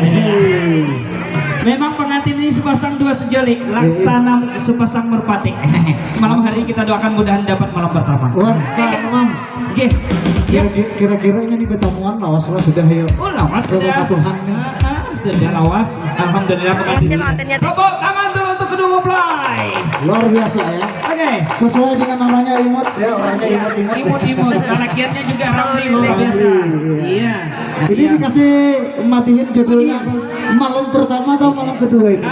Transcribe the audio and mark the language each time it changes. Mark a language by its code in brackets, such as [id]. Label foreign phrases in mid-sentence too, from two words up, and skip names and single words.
[id] Memang pengantin ini sepasang dua sejoli, laksana sepasang merpati. Malam hari kita doakan mudahan dapat malam pertama. Wah, Mam. [bjn] Kira-kira ini pertemuan lawas lah sudah ya. Oh, lawas sudah. Sudah lawas. [id] Alhamdulillah pengantin. Tepuk tangan dulu untuk kedua mempelai. Luar biasa ya. Oke. Sesuai dengan namanya imut ya, orangnya imut. Imut. Anaknya juga Ramli luar biasa. Iya. Ini dikasih matiin judulnya malam pertama atau malam kedua ini?